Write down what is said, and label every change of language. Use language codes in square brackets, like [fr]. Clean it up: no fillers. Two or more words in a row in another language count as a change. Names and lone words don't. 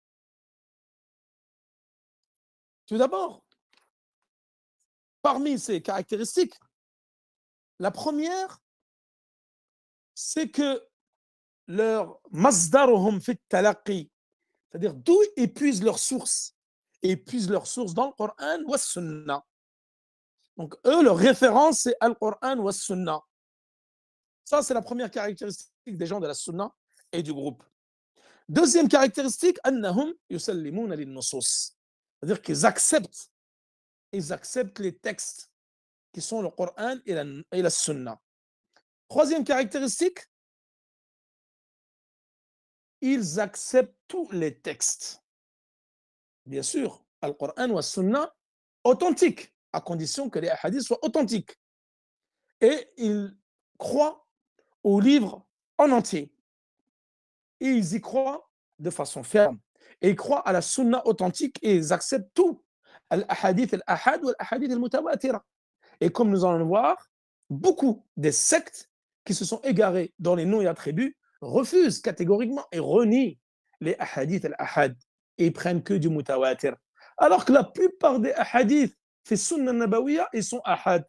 [fr] Tout d'abord, parmi ces caractéristiques, la première, c'est que leur [ar] مصدرهم في التلقي, [fr] c'est-à-dire d'où ils puisent leur source. Et ils puisent leur source dans le Coran ou Sunnah. Donc, eux, leur référence, c'est Al-Coran ou Sunnah. Ça, c'est la première caractéristique des gens de la Sunnah et du groupe. Deuxième caractéristique, [ar] أنهم يسلمون للنصوص. [fr] C'est-à-dire qu'ils acceptent les textes qui sont le Coran et la Sunna. Troisième caractéristique, ils acceptent tous les textes. Bien sûr, le Coran ou la Sunna authentiques, à condition que les hadiths soient authentiques. Et ils croient au livre en entier. Et ils y croient de façon ferme. Et ils croient à la Sunna authentique et ils acceptent tout. [ar] الأحاديث الآحاد ou الأحاديث المتواترة. [fr] Et comme nous allons le voir, beaucoup des sectes qui se sont égarés dans les noms et attributs refusent catégoriquement et renient les [ar] أحاديث الآحاد [fr] et ils prennent que du mutawatir. Alors que la plupart des ahadiths fait [ar] سنة نبوية, [fr] ils sont ahad.